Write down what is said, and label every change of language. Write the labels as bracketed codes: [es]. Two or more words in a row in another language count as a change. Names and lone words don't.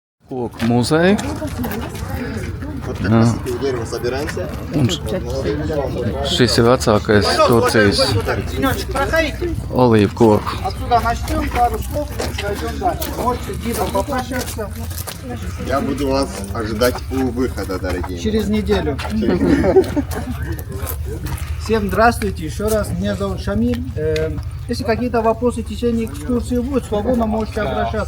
[lv] koku muzeju. [ru] Вот как раз у дерева собираемся. [lv] Un šis ir vecākais Turcijas olīvu koku. [ru] Отсюда начнем, пару слов, пройдем дальше. Можете с гидом попрощаться Я буду вас ожидать у выхода, дорогие. через неделю. Всем здравствуйте еще раз. Меня зовут Шамиль. Если какие-то вопросы в течение экскурсии будут, свободно можете обращаться.